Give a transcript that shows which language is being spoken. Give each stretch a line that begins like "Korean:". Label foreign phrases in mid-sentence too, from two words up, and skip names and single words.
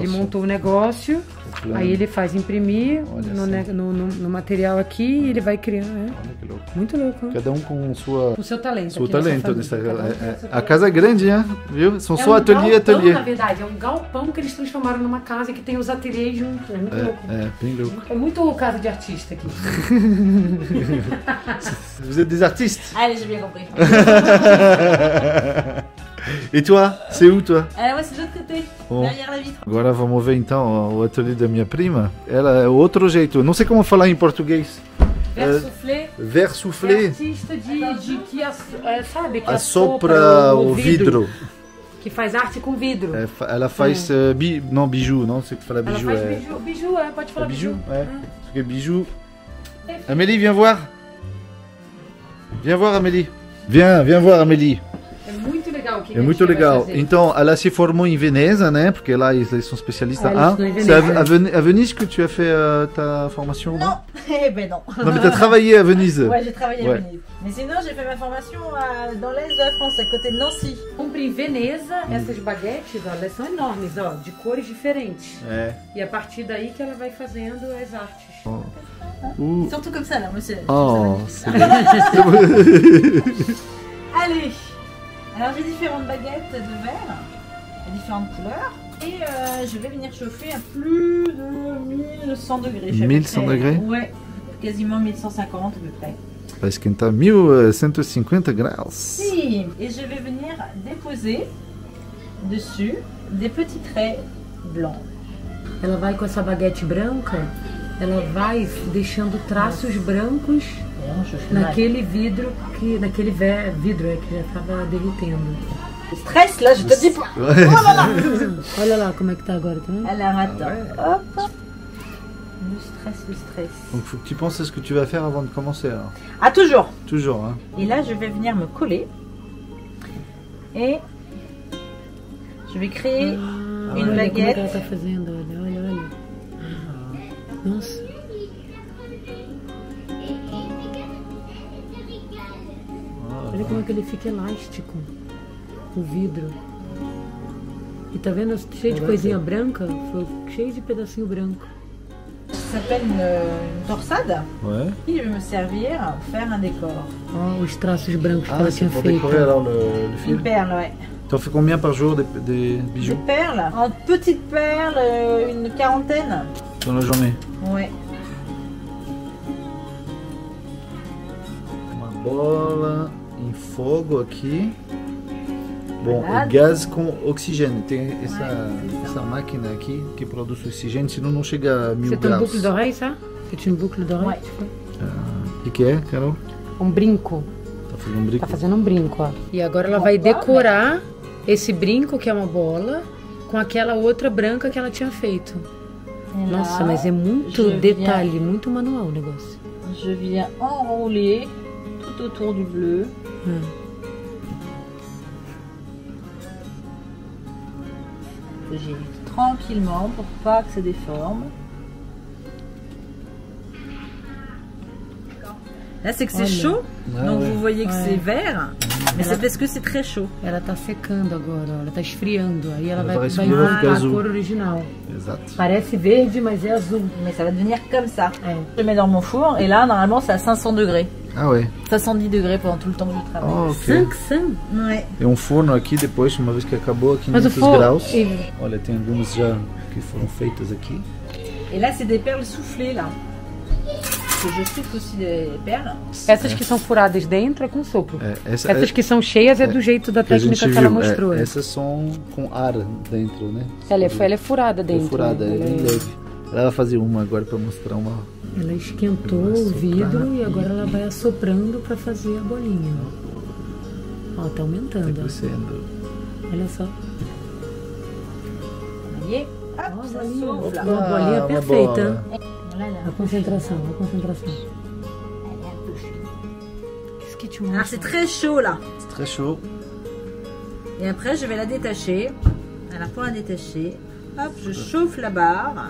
Portuguese: Ele montou o negócio, aí ele faz imprimir no material aqui e ele vai criando, né? Olha que louco. Muito louco. Cada um com o seu talento. Seu talento. A casa é grande, né? Viu? São só ateliê. Na verdade, é um galpão que eles transformaram numa casa que tem os ateliês juntos. É muito louco. É, bem louco. É muito casa de artista aqui.
French: Vous êtes des artistes? Allez, j'ai bien compris. E toi? C'est où toi? Ouais, c'est de l'autre côté, derrière la vitre.
Portuguese: Agora vamos ver então o ateliê da minha prima. Ela é outro jeito. Não sei como falar em português.
French: Verre soufflé. Verre soufflé.
Portuguese: Artista de que sabe que assopra o vidro. Que faz arte com vidro. Ela faz bijou, não sei o que fala bijou. Ela faz bijou, pode falar bijou. Isso aqui é bijou.
French: Amélie, viens voir. Viens voir Amélie. Viens voir Amélie.
Portuguese: É muito legal. legal. É muito legal. Então, ela se formou em Veneza, né? Porque lá eles são especialistas.
French: C'est à Venise que tu as fait ta formation? Non, eh ben non. Non, mais tu as travaillé à Venise. Ouais, j'ai travaillé à Venise. Mais sinon, j'ai fait ma formation dans l'est de la France, à côté de Nancy.
Portuguese: Comprei em Veneza essas baguetes, ó, elas são enormes, ó, de cores diferentes. É. E a partir daí que ela vai fazendo as artes.
French: Surtout comme ça, là, monsieur. Oh, c'est bien. Allez. Alors, j'ai différentes baguettes de verre, à différentes couleurs. Et je vais venir chauffer à plus de 1100 degrés. 1100 degrés? Ouais, quasiment 1150 à peu près.
Portuguese: Vai esquentar 1150 graus.
French: Si, et je vais venir déposer dessus des petits traits blancs.
Portuguese: Ela vai com essa baguete branca, ela vai deixando traços brancos naquele vidro naquele vidro que já estava derretendo.
French: Stress là, je te dis pas. Oh là là.
Portuguese: Olha lá como é que tá agora, tá vendo?
French: Alors attends, hop. Le stress. Donc faut que tu penses à ce que tu vas faire avant de commencer alors. Ah toujours. Toujours, hein. Et là je vais venir me coller et je vais créer une
Portuguese: Olha como é
French: baguette.
Portuguese: que ela tá fazendo, olha. Nossa. Olha como é que ele fica elástico, o vidro. E tá vendo, cheio de coisinha branca, foi cheio de pedacinho branco.
French: Ça s'appelle une torsade. Ouais. Et je vais me servir pour faire un décor.
Portuguese: Ó, os traços brancos que ela
French: c'est
Portuguese: tinha
French: pour
Portuguese: feito.
French: décorer alors le fil. Une perle, ouais. Tu en fais combien par jour des Des bijoux perles, en petites perles, une quarantaine. dans la journée? Ouais.
Portuguese: Uma bola em fogo aqui. Bom, Verdade. e gás com oxigênio. Tem essa máquina aqui que produz oxigênio, senão não chega a 1000
French: C'est une
Portuguese: graus.
French: boucle d'oreille, ça? C'est une boucle d'oreille? Ouais. que tu fais?
Portuguese: O que é, Carol? Um brinco. Tá fazendo um brinco? Tá fazendo um brinco, ó. E agora ela vai decorar esse brinco, que é uma bola, com aquela outra branca que ela tinha feito.
French: Et
Portuguese: Nossa,
French: là,
Portuguese: mas é muito
French: je
Portuguese: detalhe, muito manual o negócio.
French: Je viens enrouler tout autour du bleu. J'évite tranquillement pour pas que ça déforme. Là c'est que c'est chaud, donc vous voyez que c'est vert, mais c'est parce que c'est très chaud.
Portuguese: Ela tá secando agora, ó. Ela tá esfriando. Aí ela vai parece voltar ficar a azul. cor original. Exato. Parece verde, mas é azul.
French: Mais ça va devenir comme ça.
Portuguese: É.
French: Je le mets dans mon four et là normalement c'est à 500 degrés. Ah, ouais. 70 degrés pendant tout le temps que je travaille. Oh, ok. 500? Ouais.
Portuguese: Tem um forno aqui depois, uma vez que acabou, a 500 Mas o forno- graus. e- Olha, tem algumas já que foram feitas aqui.
French: Et là c'est des perles soufflées là. Parce que je souffle aussi des perles.
Portuguese: Essas que são furadas dentro é com sopro. É, Essas que são cheias é do jeito da que a gente técnica que ela viu, mostrou. essas são com ar dentro, né? Ela é furada dentro. É furada, né? é bem leve. Ela vai fazer uma agora para mostrar uma. Ela esquentou Vai o soprar vidro e e- agora ela vai assoprando para fazer a bolinha. Ó, tá Tá aumentando. ó. crescendo. Olha só.
French: Vous voyez? Hop,
Portuguese: Ó,
French: ça
Portuguese: bolinha.
French: s'ouvre là.
Portuguese: Uma bolinha uma perfeita. bola.
French: Voilà.
Portuguese: A concentração, a concentração.
French: Qu'est-ce que tu Alors manges? c'est très chaud là. C'est très chaud. Et après je vais la détacher. Alors pour la détacher, hop, je chauffe la barre.